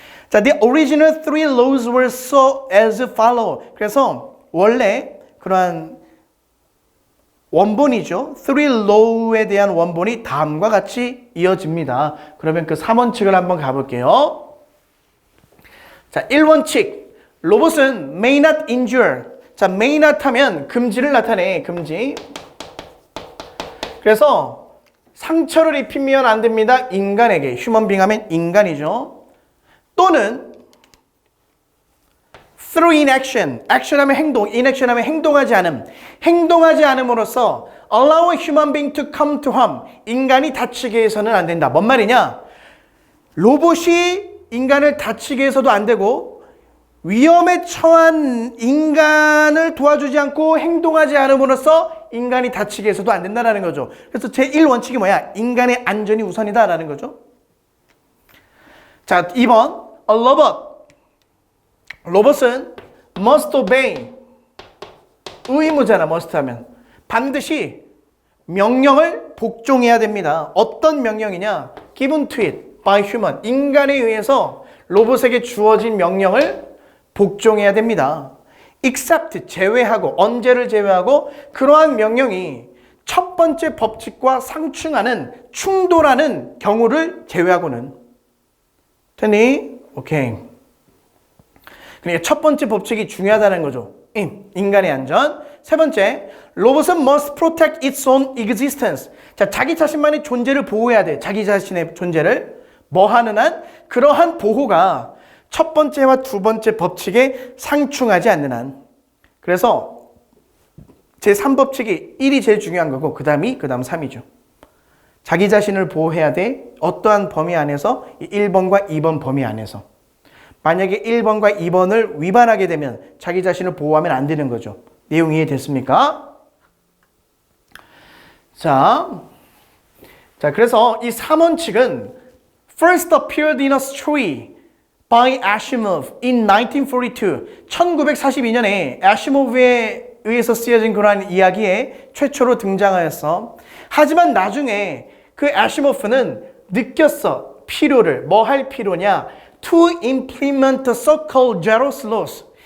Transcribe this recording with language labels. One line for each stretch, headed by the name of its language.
English: 자, the original three laws were so as follow.
Korean: 그래서 원래 그러한 원본이죠. three law에 대한 원본이 다음과 같이 이어집니다. 그러면 그 3원칙을 한번 가볼게요. 자, 1원칙. 로봇은
English: may not injure.
Korean: 자,
English: may not
Korean: 하면 금지를 나타내. 금지. 그래서 상처를 입히면 안 됩니다. 인간에게. human being 하면 인간이죠. 또는
English: through inaction.
Korean: action 하면 행동. inaction 하면 행동하지 않음. 행동하지 않음으로써
English: allow a human being to come to harm.
Korean: 인간이 다치게 해서는 안 된다. 뭔 말이냐? 로봇이 인간을 다치게 해서도 안 되고 위험에 처한 인간을 도와주지 않고 행동하지 않음으로써 인간이 다치게 해서도 안 된다는 거죠. 그래서 제1원칙이 뭐야? 인간의 안전이 우선이다라는 거죠. 자, 2번
English: A robot.
Korean: 로봇은
English: must obey.
Korean: 의무잖아, must 하면. 반드시 명령을 복종해야 됩니다. 어떤 명령이냐?
English: Given to it by human.
Korean: 인간에 의해서 로봇에게 주어진 명령을 복종해야 됩니다. except 제외하고, 언제를 제외하고 그러한 명령이 첫 번째 법칙과 상충하는, 충돌하는 경우를 제외하고는. 됐니? 오케이. 그러니까 첫 번째 법칙이 중요하다는 거죠. 인간의 안전. 세 번째, 로봇은
English: must protect its own existence.
Korean: 자, 자기 자신만의 존재를 보호해야 돼. 자기 자신의 존재를. 뭐 하는 한? 그러한 보호가 첫 번째와 두 번째 법칙에 상충하지 않는 한. 그래서 제3법칙이 1이 제일 중요한 거고 그 다음 3이죠. 자기 자신을 보호해야 돼. 어떠한 범위 안에서 1번과 2번 범위 안에서. 만약에 1번과 2번을 위반하게 되면 자기 자신을 보호하면 안 되는 거죠. 내용 이해됐습니까? 자, 그래서 이 3원칙은
English: first appeared in a story by Asimov in 1942.
Korean: 1942년에 아시모프에 의해서 쓰여진 그러한 이야기에 최초로 등장하였어. 하지만 나중에 그 아시모프는 느꼈어. 필요를. 뭐 할 필요냐?
English: To implement the so-called Zero's laws.